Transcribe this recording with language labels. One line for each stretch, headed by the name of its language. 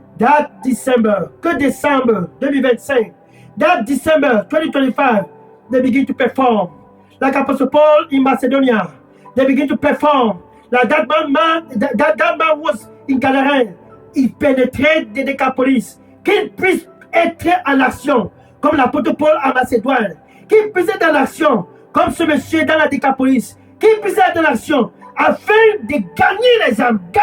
English: That December,
French: que décembre 2025.
English: That December 2025, they begin to perform. Like Apostle Paul in Macedonia, they begin to perform. Like that man was in Gadarène.
French: Il pénétrait des Décapolis. Qu'il puisse être en action, comme l'apôtre Paul à Macédoine. Qu'il puisse être en action, comme ce monsieur dans la Décapolis. Qu'il puisse être en action, afin de gagner les âmes.